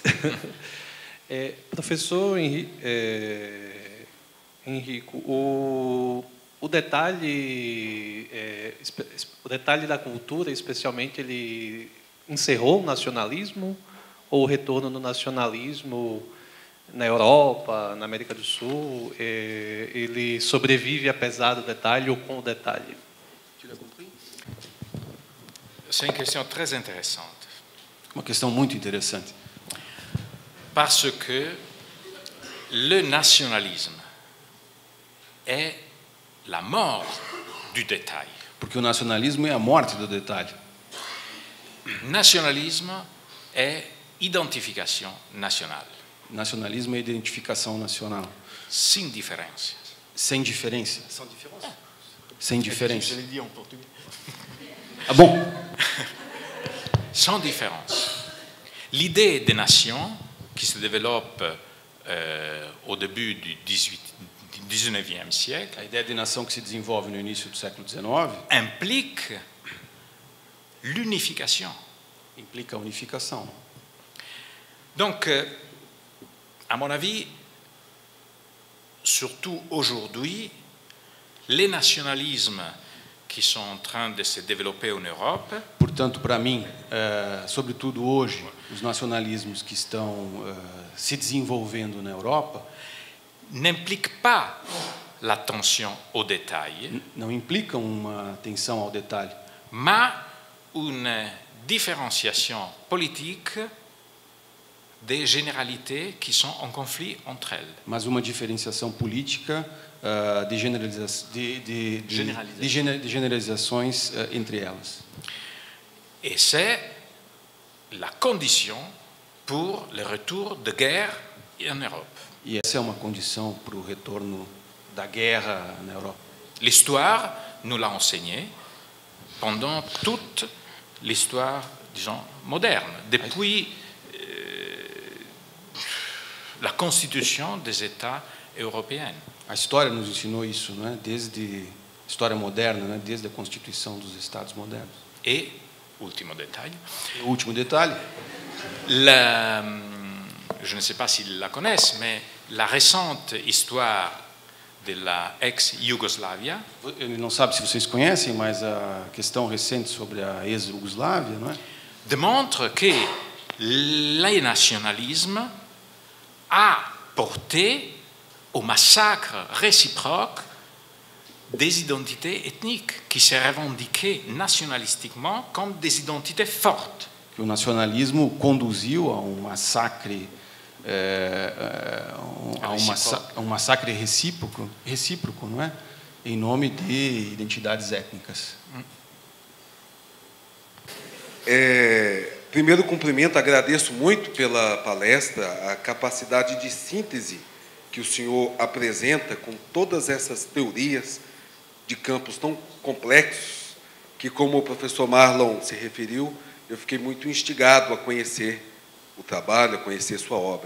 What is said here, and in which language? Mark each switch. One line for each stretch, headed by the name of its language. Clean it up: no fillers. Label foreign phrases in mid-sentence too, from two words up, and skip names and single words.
Portuguese: Professor Henrico, o detalhe da cultura, especialmente, ele encerrou o nacionalismo ou o retorno do nacionalismo na Europa, na América do Sul, ele sobrevive apesar do detalhe ou com o detalhe?
French: C'est une question très intéressante.
Portuguese: Uma questão muito interessante.
French: Parce que le nationalisme est la mort du détail.
Portuguese: Porque o nacionalismo é a morte do detalhe.
French: Nationalisme est identification nationale.
Portuguese: Nacionalismo é identificação nacional. Sem diferenças. Sem diferença.
French: Sans différence.
Portuguese: Sem diferença.
French: Je l'ai dit en portugais.
Portuguese: Ah, bom.
French: Sans différence. L'idée des nations, qui se développe au début du 19e siècle,
Portuguese: A ideia de nação que se desenvolve no início do século XIX
French: implique l'unification.
Portuguese: implica a unificação.
French: Donc, à mon avis, surtout aujourd'hui, les nationalismes qui sont en train de se développer en Europe
Portuguese: Portanto, para mim, sobretudo hoje, os nacionalismos que estão se desenvolvendo na Europa
French: n'impliquent pas l'attention au détail,
Portuguese: não implicam uma atenção ao detalhe,
French: mais une différenciation politique des généralités qui sont en conflit entre elles.
Portuguese: mas uma diferenciação política de generalizações entre elas.
French: Et c'est la condition pour le retour de guerre en Europe.
Portuguese: E essa é uma condição para o retorno da guerra na Europa.
French: L'histoire nous l'a enseigné pendant toute l'histoire, disons, moderne, depuis la constitution des États européens.
Portuguese: A história nos ensinou isso, não é? Desde a história moderna, né? Desde a constituição dos Estados modernos.
French: Et, ultimo détail,
Portuguese: E o último detalhe,
French: je ne sais pas s'ils la connaissent, mais la récente histoire de la ex-Yougoslavia
Portuguese: ele não sabe se vocês conhecem, mas a questão recente sobre a ex-Yugoslávia, não é?
French: démontre que le nationalisme a porté au massacre réciproque des identités ethniques qui se revendiquaient nationalistiquement comme des identités fortes.
Portuguese: Que o nacionalismo conduziu a um massacre, a um massacre recíproco, não é? Em nome de identidades étnicas. Primeiro cumprimento, agradeço muito pela palestra, a capacidade de síntese que o senhor apresenta com todas essas teorias de campos tão complexos, que, como o professor Marlon se referiu, eu fiquei muito instigado a conhecer o trabalho, a conhecer sua obra.